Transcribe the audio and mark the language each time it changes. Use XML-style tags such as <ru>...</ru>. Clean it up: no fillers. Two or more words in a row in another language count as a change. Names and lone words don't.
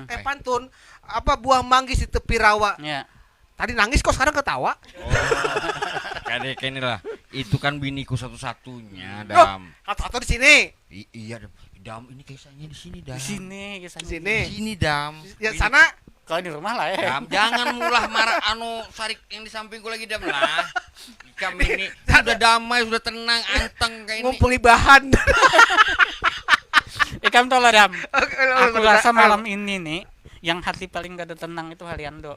<id>Pantun apa buah manggis di tepi rawa. Ya. Tadi nangis kok sekarang ketawa. Kayak ini lah. Itu kan biniku satu-satunya, Loh, Dam. atau di sini. Iya, Dam. Dam, ini kisahnya di sini, Dam. Di sini, kisahnya. Di sini. Di sini, Dam. Ya sana Kalau di rumah lah ya. Dam,</id> <bjn>jangan mulah marah sarik yang di sampingku lagi, Dam lah.</bjn> <id>Kami ini sudah damai, sudah tenang, anteng kayak ini. ngumpuli bahan.</id> <bjn>Ikam tahu lah Dam. Aku rasa Ah.</bjn> <id>malam ini nih yang hati paling gak ada tenang itu Haliando.</id>